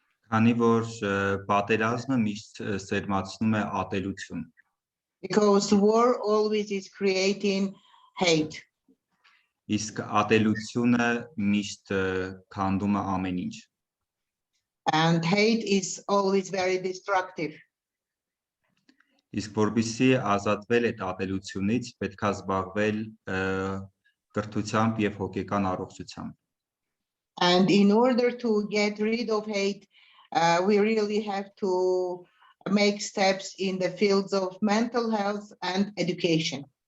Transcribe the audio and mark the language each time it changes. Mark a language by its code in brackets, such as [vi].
[hy] Քանի որ պատերազմը միշտ սերմացնում է ատելություն. [en] Because war always is creating hate. [hy] Իսկ ատելությունը միշտ քանդում է ամեն ինչ. [en] And hate is always very destructive. [hy] Իսկ որպեսզի ազատվել այդ ատելությունից, պետք է զբաղվել կրթությամբ եւ հոգեկան առողջությամբ. [en] And in order to get rid of hate, we really have to make steps in the fields of mental health and education.